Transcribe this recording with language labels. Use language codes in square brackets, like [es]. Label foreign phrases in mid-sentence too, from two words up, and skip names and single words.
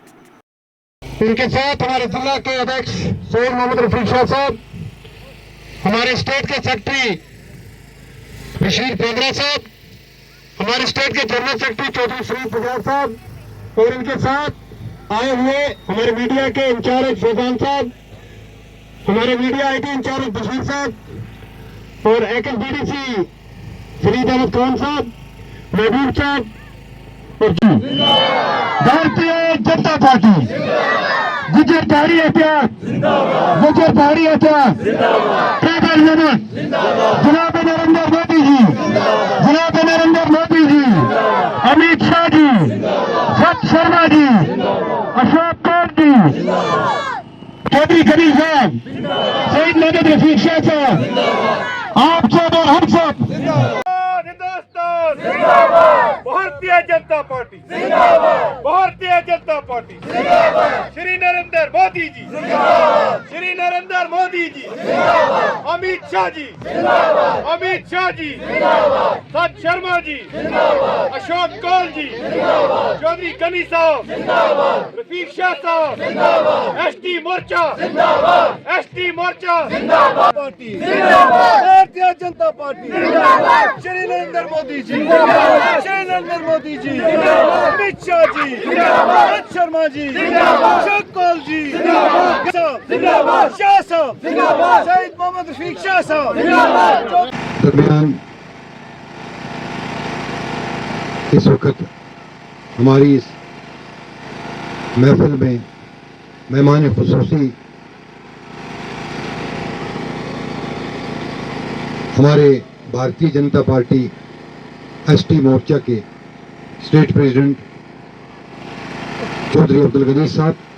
[ur] ان کے ساتھ ہمارے ضلع کے اध्यکش سید محمد رفیق شاہ صاحب، ہمارے اسٹیٹ کے سیکرٹری بشیر پیندرا صاحب، ہمارے اسٹیٹ کے [en] general secretary [ur] چودھری فرید بجاج صاحب اور ان کے ساتھ آئے ہوئے ہمارے میڈیا کے انچارج فیضان صاحب، ہمارے [en] media IT incharge [ur] بشیر صاحب اور ایک ایس بی ڈی سی فرید احمد خان صاحب، محبوب صاحب اور بھارتیہ جنتا پارٹی گجر پہاڑی احتیاط، گجر پہاڑی احتیاط، [en] tribal unit, [ur] جناب نریندر مودی جی، جناب نریندر مودی جی، امیت شاہ جی، ست شرما جی، اشوک کور جی، چودھری غنی صاحب، سید محمد رفیق شاہ صاحب، آپ سب اور ہم سب ہندوستان بھارتیہ جنتا پارٹی، بھارتیہ جنتا پارٹی، شری نریندر مودی جی، شری نریندر مودی جی، امیت شاہ جی، امیت شاہ جی، ست شرما جی، اشوک کول جی، چودھری غنی صاحب، رفیق شاہ صاحب، ایس ٹی مورچہ، ایس ٹی مورچہ، پارٹی، بھارتیہ جنتا پارٹی، شری نریندر مودی جی، شری نریندر مودی جی، امیت شاہ جی، ست شرما جی، اشوک کول جی، شاہ صاحب، سید محمد رفیق شاہ صاحب۔ درمیان اس وقت ہماری اس محفل میں مہمان خصوصی ہمارے بھارتیہ جنتا پارٹی ایس ٹی مورچہ کے [en] state president [ur] چودھری عبدالغنی صاحب،